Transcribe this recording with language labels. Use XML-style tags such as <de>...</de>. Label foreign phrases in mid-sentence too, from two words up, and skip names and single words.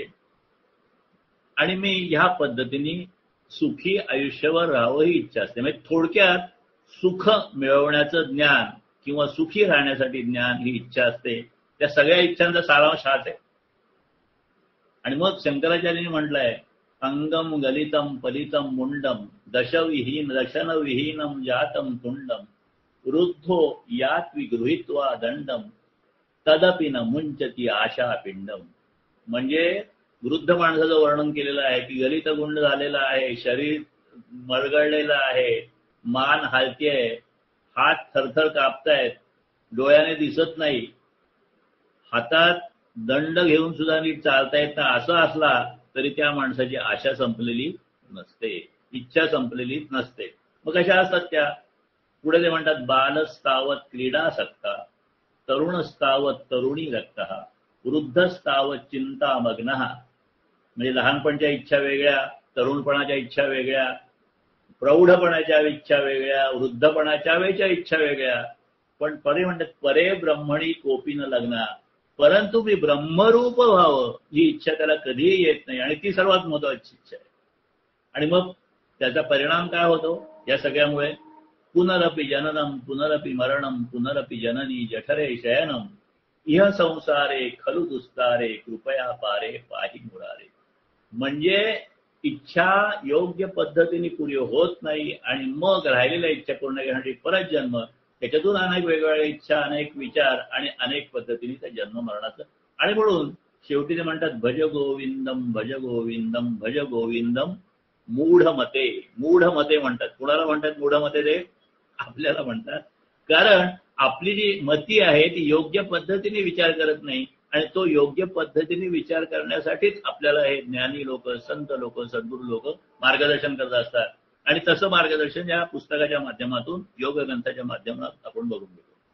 <mr>आणि मी ह्या पद्धतीने सुखी आयुष्यावर राहावं ही इच्छा असते. म्हणजे थोडक्यात सुख मिळवण्याचं ज्ञान किंवा सुखी राहण्यासाठी ज्ञान ही इच्छा असते. त्या सगळ्या इच्छांचा सारांश हाच आहे. आणि मग शंकराचार्यांनी म्हटलंय</mr> <sa>अंगम गलितम पलितम मुंडम दशनविहीनम जातम तुंडम वृद्धो यात विगृहीत्वा दंडम तदपि न मुंचती आशा पिंडम.</sa> <mr>म्हणजे वृद्ध माणसाचं वर्णन केलेलं आहे की गलित गुंड झालेलं आहे, शरीर मरगळलेलं आहे, मान हालतीये, हात थरथर कापतायत, डोळ्याने दिसत नाही, हातात दंड घेऊन सुद्धा नीट चालता येत नाही, असं असला तरी त्या माणसाची आशा संपलेली नसते, इच्छा संपलेली नसते. मग कशा असतात त्या? पुढे ते म्हणतात</mr> <sa>बालस्तावत क्रीडासक्ता तरुणस्तावत तरुणी रक्तः वृद्धस्तावत चिंतामग्नः.</sa> <mr>म्हणजे लहानपणच्या इच्छा वेगळ्या, तरुणपणाच्या इच्छा वेगळ्या, प्रौढपणाच्या इच्छा वेगळ्या, वृद्धपणाच्या वेळच्या इच्छा वेगळ्या. पण परे म्हणतात</mr> <sa>परे ब्रह्मणी कोपी न लग्ना,</sa> <mr>परंतु मी ब्रह्मरूप व्हावं ही इच्छा त्याला कधीही येत नाही, आणि ती सर्वात महत्वाची इच्छा आहे. आणि मग त्याचा परिणाम काय होतो या सगळ्यामुळे?</mr> <sa>पुनरपि जननम पुनरपि मरणम पुनरपि जननी जठरे शयनम इह संसारे खलु दुस्तारे कृपया पारे पाही मुरारे.</sa> <mr>म्हणजे इच्छा योग्य पद्धतीने पुरी होत नाही, आणि मग राहिलेल्या इच्छा पूर्ण करण्यासाठी परत जन्म, त्याच्यातून अनेक वेगवेगळ्या इच्छा, अनेक विचार आणि अनेक पद्धतीने त्या जन्म मरणाचं. आणि म्हणून शेवटी ते म्हणतात</mr> <sa>भज गोविंदम भज गोविंदम भज गोविंदम मूढमते.</sa> <mr>मूढमते म्हणतात. कुणाला म्हणतात मूढमते? ते आपल्याला म्हणतात. कारण आपली जी मती आहे ती योग्य पद्धतीने विचार करत नाही, आणि तो योग्य पद्धतीने विचार करण्यासाठीच आपल्याला हे ज्ञानी लोक, संत लोक, सद्गुरू लोक मार्गदर्शन करत असतात. आणि तसं मार्गदर्शन या पुस्तकाच्या माध्यमातून, योग ग्रंथाच्या माध्यमातून आपण बघून घेतो.</mr>